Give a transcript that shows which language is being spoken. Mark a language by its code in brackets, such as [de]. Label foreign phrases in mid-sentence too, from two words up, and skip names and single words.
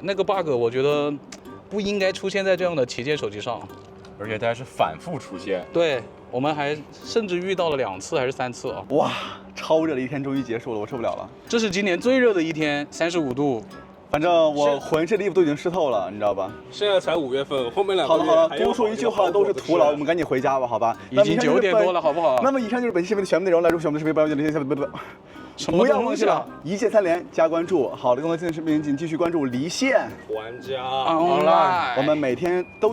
[zh] 那個 bug 我覺得不應該出現在這樣的旗艦手機上。而且它還是反覆出現。對，我們還甚至遇到了2次還是3次啊！哇，超熱的一天終於結束了，我受不了了。這是今年最熱的一天，35度。反正我渾身的衣服都已經濕透了，你知道吧？現在才5 月份，後面2個月。好了，多說一句話都是徒勞，我們趕緊回家吧，好吧？已經9點多了，好不好？那麼以上就是本期視頻的全部內容，來如喜歡我們的視頻，不要忘記了一鍵3連加關注。好的，更多精彩視頻請繼續關注離線玩家 online，